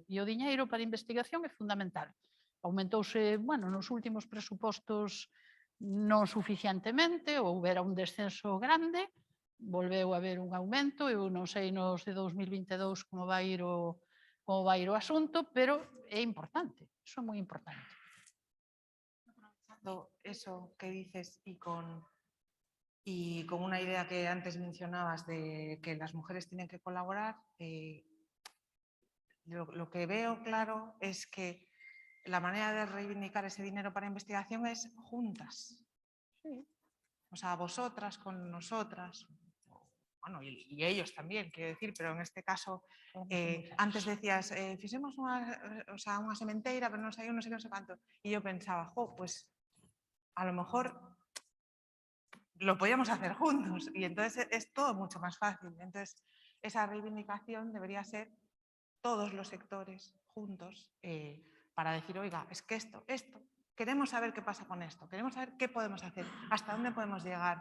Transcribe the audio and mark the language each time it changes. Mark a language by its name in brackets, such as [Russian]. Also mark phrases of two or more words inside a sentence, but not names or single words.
[Galician] E o diñeiro para investigación é fundamental. Aumentouse, bueno, nos últimos presupostos non suficientemente, houbera un descenso grande, volveu a haber un aumento, eu non sei nos de 2022 como vai ir o asunto, pero é importante, iso é moi importante. [Spanish] Eso que dices y con una idea que antes mencionabas de que las mujeres tienen que colaborar, lo que veo claro es que la manera de reivindicar ese dinero para investigación es juntas. Sí. O sea, vosotras con nosotras, bueno, y ellos también, quiero decir, pero en este caso, antes decías, [Galician] fixemos unha sementeira, pero non sei canto, e eu pensaba, [Spanish] pues a lo mejor lo podíamos hacer juntos, y entonces es todo mucho más fácil. Entonces, esa reivindicación debería ser todos los sectores juntos, para decir, oiga, es que esto, queremos saber qué pasa con esto, queremos saber qué podemos hacer, hasta dónde podemos llegar.